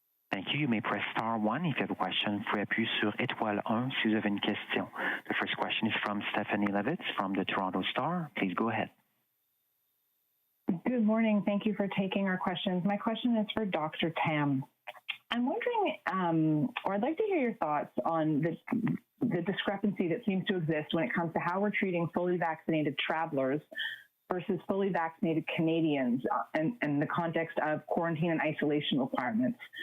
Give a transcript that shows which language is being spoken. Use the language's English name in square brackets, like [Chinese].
[English] Thank you. You may press star 1 if you have a question. [French] Vous pouvez appuyer sur étoile 1 si vous avez une question. [English] The first question is from Stephanie Levitz from the Toronto Star. Please go ahead. Good morning. Thank you for taking our questions. My question is for Dr. Tam. I'm wondering, or I'd like to hear your thoughts on the discrepancy that seems to exist when it comes to how we're treating fully vaccinated travelers versus fully vaccinated Canadians in the context of quarantine and isolation requirements.